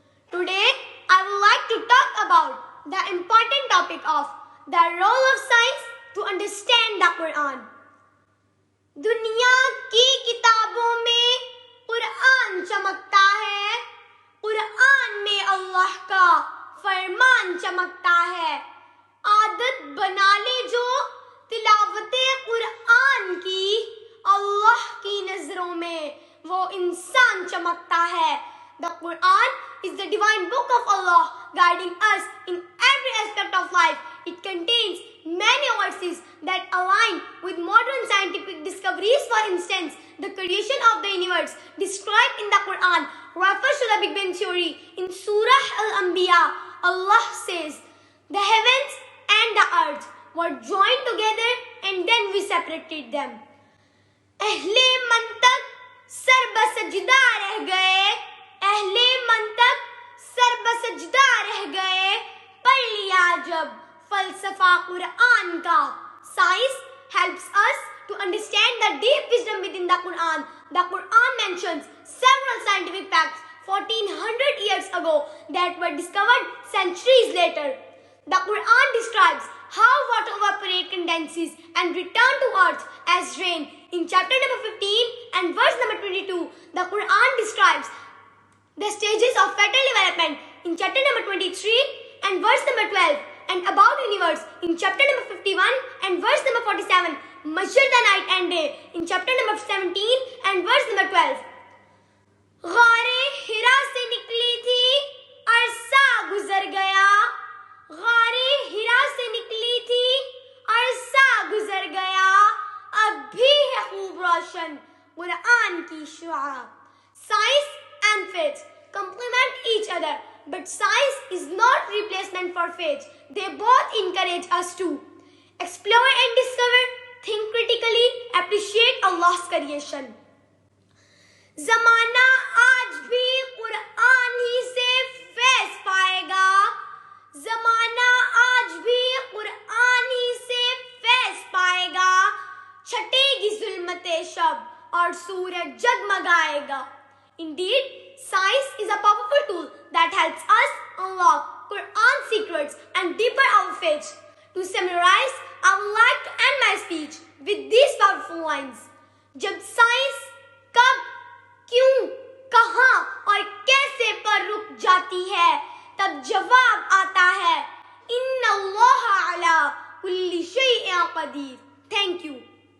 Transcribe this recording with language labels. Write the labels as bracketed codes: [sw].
[en] Today I would like to talk about the important topic of the role of science to understand the Quran. [hi] दुनिया की किताबों में कुरान चमकता है, कुरान में अल्लाह का फरमान चमकता है. आदत बना ले जो तिलावते कुरान की, अल्लाह की नजरों में वो इंसान चमकता है. [en] The Quran is the divine book of Allah, guiding us in every aspect of life. It contains many verses that align with modern scientific discoveries. For instance, the creation of the universe described in the Quran refers to the Big Bang theory. In Surah Al-Anbiya, Allah says, "The heavens and the earth were joined together and then we separated them." [hi] अहले मंतक सरबसजदा रह गए, अहले मंतक सरबसजदा रह गए, पढ़ लिया जब फलसफा कुरान का. [en] Science helps us to understand the deep wisdom within the Quran. The Quran mentions several scientific facts 1400 years ago that were discovered centuries later. The Quran describes how water evaporates, condenses and return to earth as rain. In chapter number 15 and verse number 22, the Quran describes the stages of fetal development. In chapter number 23 and verse number 12, and about universe in chapter number 51 and verse number 47, measure the night and day in chapter number 17 and verse number 12. [hi] गारे हिरा से निकली थी, अरसा गुजर गया, गारे हिरा से निकली थी, अरसा गुजर गया, अब भी है खूब रोशन कुरान की शुआ. [en] Science and faith complement each other, but science is not replacement for faith. They both encourage us to explore and discover, think critically, appreciate Allah's creation. [hi] ज़माना आज भी कुरान ही से फैज़ पाएगा, ज़माना आज भी कुरान ही से फैज़ पाएगा, छटेगी ज़ुल्मते शब और सूरज जगमगाएगा. [en] Indeed, science is a powerful tool that helps us unlock Quran secrets and deepen our faith. To summarize, I would like to end my speech with these powerful lines. [hi] जब साइंस कब, क्यों, कहां और कैसे पर रुक जाती है, तब जवाब आता है, [ar] इन्नल्लाह अला कुल्ली शैइन क़दीर. [en] Thank you.